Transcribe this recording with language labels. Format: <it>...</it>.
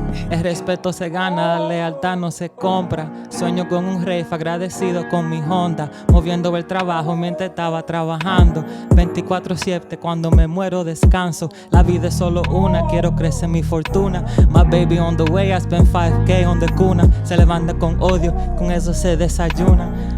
<es>El respeto se gana, la lealtad no se compra. Sueño con un rey, agradecido con mi Honda, moviendo el trabajo mientras estaba trabajando. 24/7, cuando me muero descanso. La vida es solo una, quiero crecer mi fortuna.</es> <en>My baby on the way, I spent 5K on the cuna.</en> <es>Se levanta con odio, con eso se desayuna.</es>